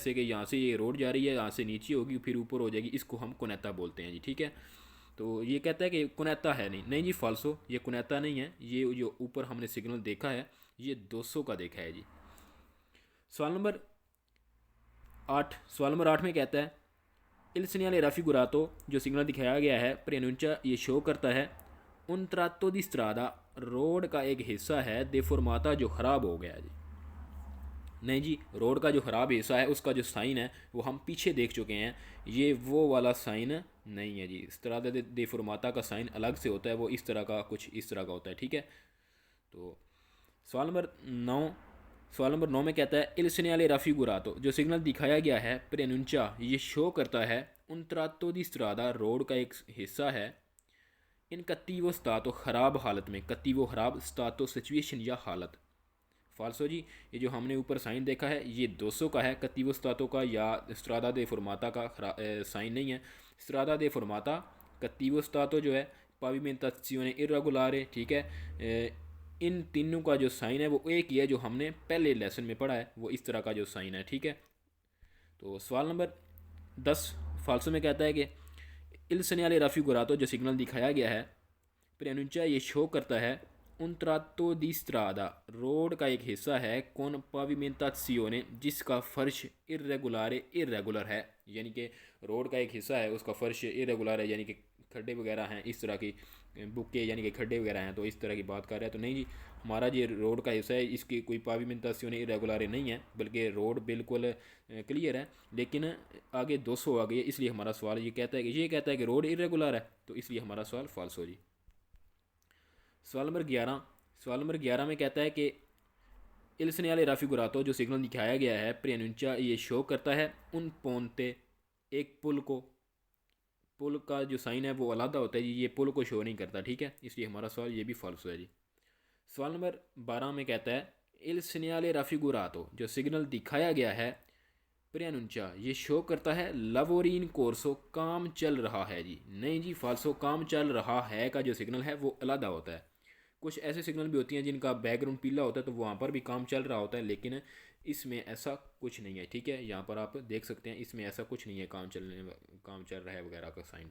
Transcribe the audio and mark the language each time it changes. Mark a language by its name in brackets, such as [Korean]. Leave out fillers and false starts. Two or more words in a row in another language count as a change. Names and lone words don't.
[Hindi] जैसे कि यहाँ से ये रोड जा रही है, यहाँ से नीचे होगी फिर ऊपर हो जाएगी, इसको हम कोनेता बोलते हैं जी। ठीक है, तो ये कहता है कि कोनेता है नहीं जी, फाल्सो, ये कोनेता नहीं है। ये जो ऊपर हमने सिग्नल देखा है ये 200 का देखा है जी। सवाल नंबर 8 में कहता है [Italian] il segnale raffigurato [Hindi] जो सिग्नल दिखाया गया है preannuncia ये शो करता है [Italian] un tratto di strada [Hindi] रोड का एक हिस्सा है deformata जो ख़राब हो गया है जी। नहीं जी, रोड का जो ख़राब हिस्सा है उसका जो साइन है वो हम पीछे देख चुके हैं, ये वो वाला साइन नहीं है जी। [Italian] strada deformata [Hindi] का साइन अलग से होता है, वो इस तरह का कुछ इस तरह का होता है। ठीक है, तो सवाल नंबर 9 में कहता है [Italian] il segnale raffigurato [Hindi] जो सिग्नल दिखाया गया है preannuncia ये शो करता है [Italian] un tratto di strada [Hindi] रोड का एक हिस्सा है [Italian] in cattivo stato [Hindi] ख़राब हालत में, cattivo ख़राब, stato सिचुएशन या हालत। फाल्सो जी, ये जो हमने ऊपर साइन देखा है ये 200 का है [Italian] cattivo stato [Hindi] का या [Italian] strada deformata [Hindi] का साइन नहीं है। [Italian] strada deformata cattivo stato [Hindi] जो है [Italian] pavimentazione irregolare। [Hindi] ठीक है, इन तीनों का जो साइन है वो एक ही है जो हमने पहले लेसन में पढ़ा है, वो इस तरह का जो साइन है। ठीक है, तो सवाल नंबर 10 फाल्सो में कहता है कि [Italian] il segnale raffigurato [Hindi] जो सिग्नल दिखाया गया है preannuncia ये शो करता है [Italian] un tratto di strada [Hindi] रोड का एक हिस्सा है [Italian] con pavimentazione [Hindi] जिसका फर्श इर्रेगुलर है, यानी कि रोड का एक हिस्सा है उसका फर्श इर्रेगुलर है, यानी कि खड्डे वगैरह हैं, इस तरह की बुक्के यानी कि खड्डे वगैरह हैं, तो इस तरह की बात कर रहा है। तो नहीं जी, हमारा ये रोड का हिस्सा है इसकी कोई [Italian] pavimentazione irregolare [Hindi] नहीं है, बल्कि रोड बिल्कुल क्लियर है, लेकिन आगे 200 आ गई है, इसलिए हमारा सवाल ये कहता है कि रोड इरेगुलर है, तो इसलिए हमारा सवाल फॉल्स हो जी। सवाल नंबर 11 में कहता है कि [Italian] il segnale raffigurato [Hindi] जो सिग्नल दिखाया गया है preannuncia ये शो करता है [Italian] un ponte [Hindi] एक पुल का जो साइन है वो अलग होता है जी, ये पुल को शो नहीं करता। ठीक है, इसलिए हमारा सवाल ये भी फॉल्स है जी। सवाल नंबर 12 में कहता है [Italian] il segnale raffigurato [Hindi] जो सिग्नल दिखाया गया है preannuncia ये शो करता है [Italian] lavori in corso [Hindi] काम चल रहा है जी। नहीं जी, फाल्सो, काम चल रहा है का जो सिग्नल है वो अलग होता है। कुछ ऐसे सिग्नल भी होती हैं जिनका बैकग्राउंड पीला होता है तो वहाँ पर भी काम चल रहा होता है, लेकिन इसमें ऐसा कुछ नहीं है। ठीक है, यहाँ पर आप देख सकते हैं इसमें ऐसा कुछ नहीं है काम चल रहा है वगैरह का साइन।